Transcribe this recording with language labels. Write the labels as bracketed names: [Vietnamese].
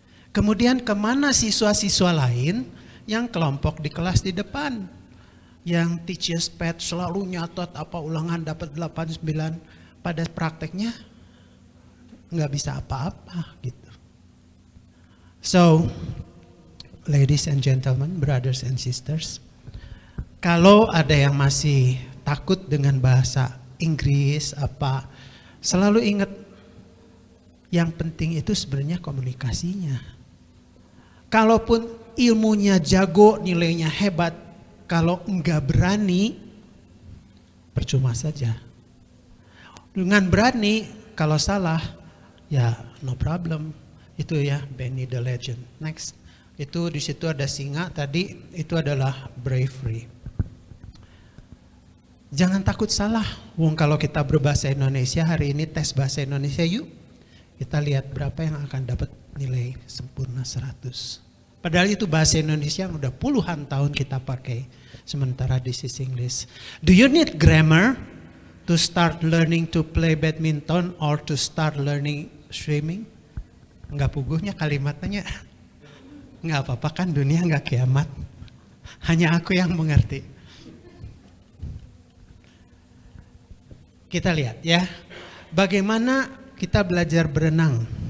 [Indonesian] Kemudian kemana siswa-siswa lain yang kelompok di kelas di depan. Yang [English] teacher's pet [Indonesian] selalu nyatot apa ulangan dapat 8, 9. Pada prakteknya nggak bisa apa-apa gitu. [English] So, ladies and gentlemen, brothers and sisters. [Indonesian] Kalau ada yang masih takut dengan bahasa Inggris apa, selalu ingat yang penting itu sebenarnya komunikasinya. Kalaupun ilmunya jago, nilainya hebat, kalau enggak berani, percuma saja. Dengan berani, kalau salah, ya [English] no problem. [Indonesian] Itu ya Benny the Legend. Next, itu di situ ada singa tadi, itu adalah bravery. Jangan takut salah. Wong kalau kita berbahasa Indonesia hari ini tes bahasa Indonesia yuk. Kita lihat berapa yang akan dapat nilai sempurna 100. Padahal itu bahasa Indonesia yang udah puluhan tahun kita pakai. Sementara [English] this is English. Do you need grammar to start learning to play badminton or to start learning swimming? [Indonesian] Enggak puguhnya kalimatnya. Enggak apa-apa kan dunia enggak kiamat. Hanya aku yang mengerti. Kita lihat ya. Bagaimana kita belajar berenang.